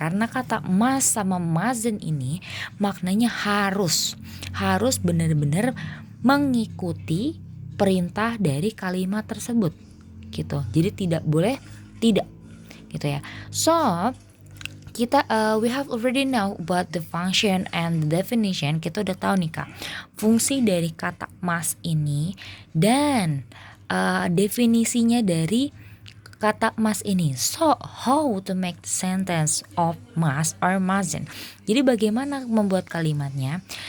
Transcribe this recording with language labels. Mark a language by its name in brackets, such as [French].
[Indonesian] Karena kata mas sama mazen ini maknanya harus benar-benar mengikuti perintah dari kalimat tersebut gitu. Jadi tidak boleh tidak gitu ya. [English] So [Indonesian] kita [English] we have already know about the function and the definition. [Indonesian] Kita udah tahu nih Kak fungsi dari kata mas ini dan definisinya dari kata mas ini. [English] So how to make the sentence of mas or mazen. [Indonesian] Jadi bagaimana membuat kalimatnya?